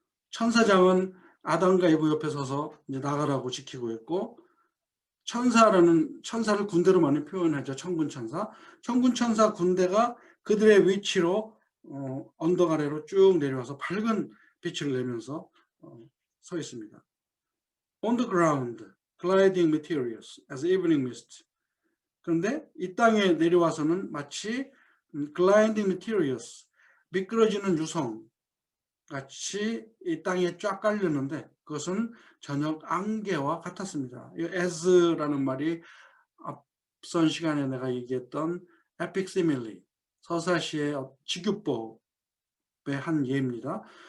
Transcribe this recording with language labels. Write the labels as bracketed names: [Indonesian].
[Korean] 천사장은 아담과 이브 옆에 서서 이제 나가라고 지키고 있고 천사를 군대로 많이 표현하죠. 천군천사. 천군천사 군대가 그들의 위치로 언덕 아래로 쭉 내려와서 밝은 빛을 내면서 서 있습니다. [English] On the ground, gliding materials as evening mist. [Korean] 그런데 이 땅에 내려와서는 마치 [English] gliding materials, [Korean] 미끄러지는 유성 같이 이 땅에 쫙 깔렸는데 그것은 저녁 안개와 같았습니다. 이 as라는 말이 앞선 시간에 내가 얘기했던 epic simile, 서사시의 직유법의 한 예입니다.